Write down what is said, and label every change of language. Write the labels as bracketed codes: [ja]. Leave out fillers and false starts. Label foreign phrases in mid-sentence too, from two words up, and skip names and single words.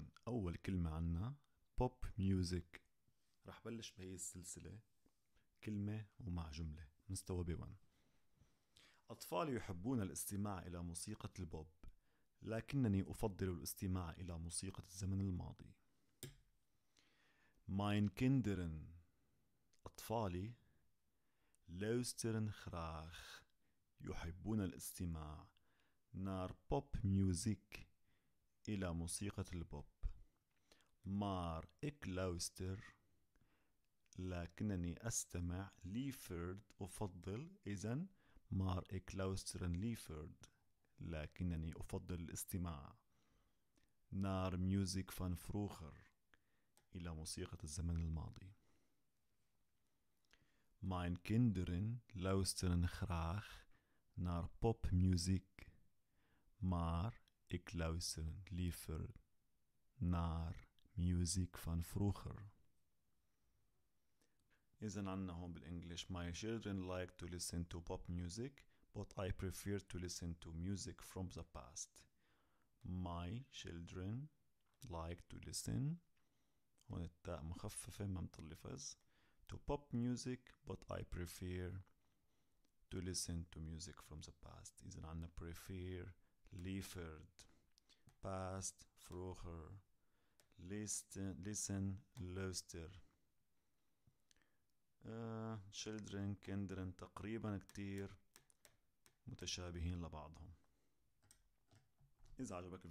[ar] أول كلمة عنا [en] pop music. [ar] رح بلش بهي السلسلة كلمة ومع جملة مستوى B1. أطفالي يحبون الاستماع إلى موسيقى البوب، لكنني أفضل الاستماع إلى موسيقى الزمن الماضي. [nl] Mein Kinderen أطفالي luisteren graag [ar] يحبون الاستماع [nl] naar popmuziek [ar] إلى موسيقى البوب. [nl] Maar ik luister [ar] لكنني أستمع [nl] liever [ar] أفضل إذن [nl] maar ik luisteren liever [ar] لكنني أفضل الاستماع [nl] naar muziek van vroeger [ar] إلى موسيقى الزمن الماضي. [nl] Mijn kinderen luisteren graag naar popmuziek, maar ik luister liever naar muziek van vroeger. [ar] إذن عنا هون بالإنجليش [en] My children like to listen to pop music, but I prefer to listen to music from the past. My children like to listen [ar] هون التاء مخففة ما متلفظ [en] to pop music, but I prefer to listen to music from the past. [ar] إذن عنا prefer liever past vroeger listen luister. children kinderen تقريبا كتير متشابهين لبعضهم. إذا عجبك